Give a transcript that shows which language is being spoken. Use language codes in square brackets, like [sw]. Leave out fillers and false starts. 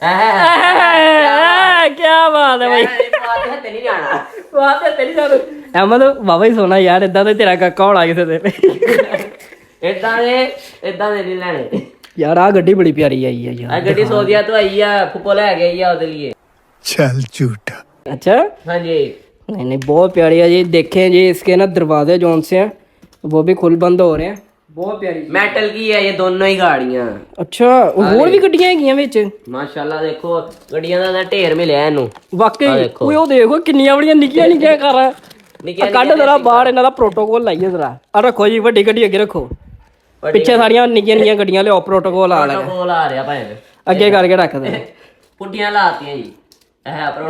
[pa] ਕੀ ਬਾਤ ਹੈ ਭਾਈ ਤੇ ਨਹੀਂ ਜਾਣਾ। ਬਾਤ ਹੈ ਤੇਰੀ ਜਾਨ ਅਹਿਮਦ ਬਾਬਾ ਹੀ ਸੋਹਣਾ ਯਾਰ ਇਦਾਂ ਤੇ ਤੇਰਾ ਕਾਕਾ ਹੋਣਾ ਕਿਸੇ ਦੇ ਇਦਾਂ ਦੇ ਨਹੀਂ ਲੈਣੇ। ਯਾਰ ਆ ਗੱਡੀ ਬੜੀ ਪਿਆਰੀ ਆਈ ਹੈ ਯਾਰ ਆ ਗੱਡੀ ਸੋਦੀਆ ਤੋਂ ਆਈ ਆ ਫੁੱਪੋ ਲੈ ਗਈ ਆ ਉਹਦੇ ਲਈ। [hi] चल झूठा। अच्छा हाँ जी नहीं नहीं बहुत प्यारी है जी देखें जी इसके ना दरवाजे जोन से हैं वो भी खुल बंद हो रहे हैं बहुत प्यारी मेटल की है ये दोनों ही गाड़ियां। अच्छा और भी [pa] ਗੱਡੀਆਂ ਹੈਗੀਆਂ ਵਿੱਚ ਮਾਸ਼ਾਅੱਲਾ ਦੇਖੋ ਗੱਡੀਆਂ ਦਾ ਢੇਰ ਮਿਲਿਆ ਇਹਨੂੰ ਵਾਕਈ ਦੇਖੋ। ਓਏ ਉਹ ਦੇਖੋ ਕਿੰਨੀਆਂ ਬੜੀਆਂ ਨਿੱਕੀਆਂ ਨਿੱਕੀਆਂ ਕਾਰਾਂ ਕੱਢ ਜ਼ਰਾ ਬਾਹਰ ਇਹਨਾਂ ਦਾ ਪ੍ਰੋਟੋਕੋਲ ਲਾਈਏ ਜ਼ਰਾ ਆ ਰੱਖੋ ਜੀ ਵੱਡੀ ਗੱਡੀ ਅੱਗੇ ਰੱਖੋ ਪਿੱਛੇ ਸਾਰੀਆਂ ਨਿੱਕੀਆਂ ਨਿੱਕੀਆਂ ਗੱਡੀਆਂ ਲਿਆਓ ਪ੍ਰੋਟੋਕੋਲ ਆ ਲੈ ਕੋਲ ਆ ਰਿਹਾ ਭਾਈ ਅੱਗੇ ਕਰਕੇ ਰੱਖ ਦੇ ਪੁੱਟੀਆਂ ਲਾਤੀਆਂ ਜੀ ਇਹ